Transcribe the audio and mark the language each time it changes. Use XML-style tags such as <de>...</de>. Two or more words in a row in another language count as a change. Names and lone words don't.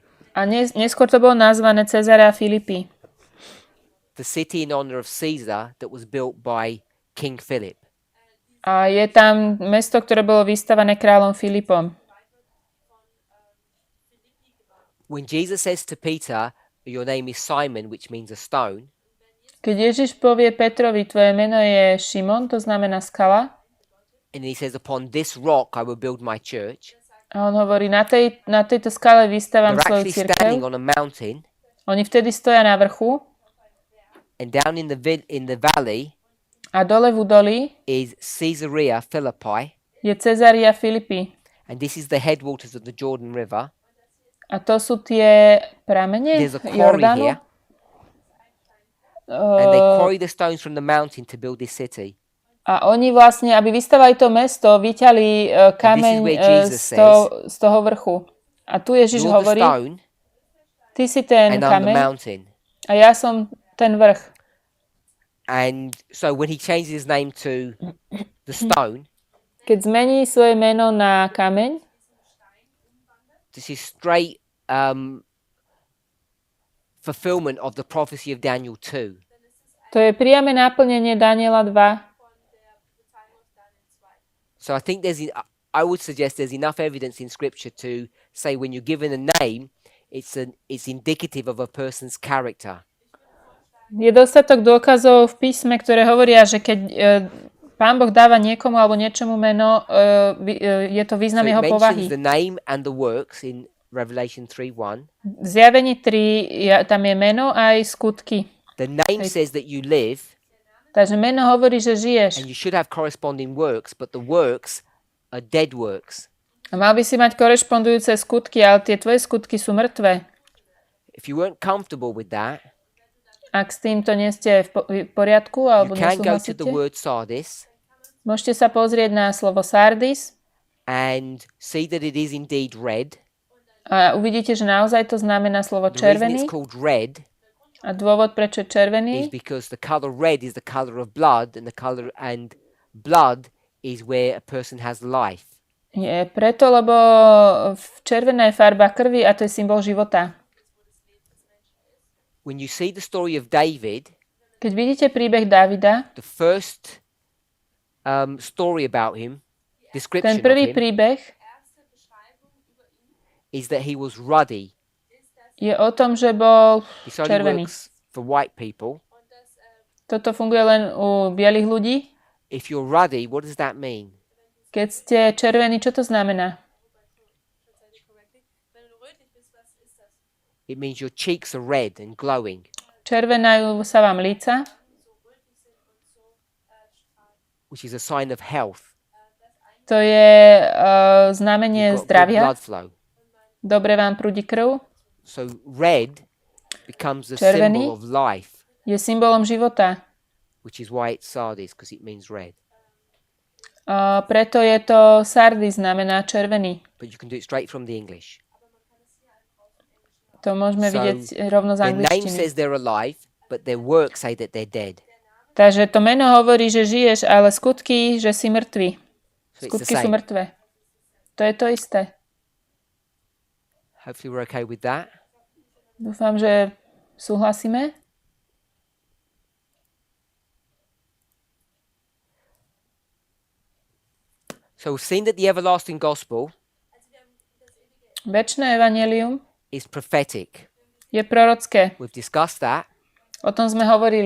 <sk>a neskôr to bolo nazvané Cezarea Filipy.</sk> <en>The city in honor of Caesar that was built by King Philip.</en> <sk>A je tam mesto, ktoré bolo vystavané kráľom Filipom.</sk> <en>When Jesus says to Peter, "Your name is Simon," which means a stone,</en> <sk>Keď Ježiš povie Petrovi, tvoje meno je Šimon, to znamená skala,</sk> <en>and he says, "Upon this rock I will build my church."</en> <sk>a on hovorí, na tejto skale vystavam</sk> <en>They're</en> <sk>svoju</sk> <en>actually standing</en> <sk>cirkev.</sk> <en>on a mountain,</en> <sk>Oni vtedy stoja na vrchu</sk> <en>and down in the valley</en> <sk>a dole v údolí</sk> <en>is Caesarea Philippi,</en> <sk>je Cezaria Filipy.</sk> <en>and this is the headwaters of the Jordan River.</en> <sk>A to sú tie pramene</sk> <en>There's a quarry</en> <sk>Jordánu.</sk> <en>here, and they quarry the stones from the mountain to build this city.</en> <sk>A oni vlastne, aby vystavali to mesto, vyťali kameň</sk> <en>where Jesus</en> <sk>z toho vrchu. A tu Ježiš</sk> <en>You're the</en> <sk>hovorí,</sk> <en>stone,</en> <sk>ty si ten</sk> <en>and I'm the</en> <sk>kameň</sk> <en>mountain.</en> <sk>a ja som ten vrch.</sk> <en>And so when he changes his name to the stone,</en> <sk>Keď zmení svoje meno na kameň,</sk> <en>this is straight fulfillment of the prophecy of Daniel 2.</en> <sk>to je priame naplnenie Daniela 2.</sk> <en>So I think I would suggest there's enough evidence in Scripture to say when you're given a name, it's indicative of a person's character.</en> <sk>Je dostatok dôkazov v písme, ktoré hovoria, že keď Pán Boh dáva niekomu alebo niečomu meno, je to</sk> <en>So</en> <sk>význam</sk> <en>it</en> <sk>jeho</sk> <en>mentions</en> <sk>povahy.</sk> <en>the name and the works in Revelation 3:1.</en> <sk>V Zjavení 3 tam je meno aj skutky.</sk> <en>The name says that you live,</en> <sk>Takže meno hovorí, že</sk> <en>and</en> <sk>žiješ.</sk> <en>you should have corresponding works, but the works are dead works.</en> <sk>A mal by si mať korešpondujúce skutky, ale tie tvoje skutky sú mŕtve.</sk> <en>If you weren't comfortable with that,</en> <sk>Ak s týmto nie ste v poriadku</sk> <en>you</en> <sk>alebo</sk> <en>can go to</en> <sk>nesúhlasíte,</sk> <en>the word sardis</en> <sk>môžete sa pozrieť na slovo sardis</sk> <en>and see that it is indeed red.</en> <sk>a uvidíte, že naozaj to znamená slovo</sk> <en>The reason</en> <sk>červený.</sk> <en>it's called red</en> <sk>A dôvod, prečo je</sk> <en>is</en> <sk>červený,</sk> <en>because the color red is the color of blood, and blood is where a person has life.</en> <sk>je preto, lebo červená je farba krvi a to je symbol života.</sk> <en>When you see the story of David,</en> <sk>Keď vidíte príbeh Davida,</sk> <en>the first story about him,</en> <sk>ten</sk> <en>description of</en> <sk>prvý</sk> <en>him,</en> <sk>príbeh</sk> <en>is that he was ruddy.</en> <sk>je o tom, že bol</sk> <en>This only</en> <sk>červený.</sk> <en>works for white people.</en> <sk>Toto funguje len u bielých ľudí.</sk> <en>If you're ruddy, what does that mean?</en> <sk>Keď ste červení, čo to znamená?</sk> <en>It means your cheeks are red and glowing,</en> <sk>Červenajú sa vám líca,</sk> <en>which is a sign of health.</en> <sk>to je znamenie</sk> <en>You've got good</en> <sk>zdravia.</sk> <en>blood flow.</en> <sk>Dobre vám prúdi krv.</sk> <en>So red becomes a</en> <sk>Červený</sk> <en>symbol of life,</en> <sk>je symbolom života.</sk> <en>which is why it's sardis, because it means red.</en> <sk>Preto je to sardis, znamená červený.</sk> <en>But you can do it straight from the English.</en> <sk>To môžeme</sk> <en>So,</en> <sk>vidieť rovno z</sk> <en>Their name</en> <sk>angličtiny.</sk> <en>says they're alive, but their works say that they're dead.</en> <sk>Takže to meno hovorí, že žiješ, ale skutky, že si mŕtvy.</sk> <en>So it's the</en> <sk>Skutky sú</sk> <en>same.</en> <sk>mŕtve. To je to isté.</sk> <en>Hopefully we're okay with that.</en> <sk>Dúfam, že súhlasíme.</sk> <en>So we've seen that the everlasting gospel</en> <sk>Večné evanjelium</sk> <en>is prophetic.</en> <sk>je prorocké.</sk> <en>We've discussed that,</en> <sk>O tom sme hovorili.</sk>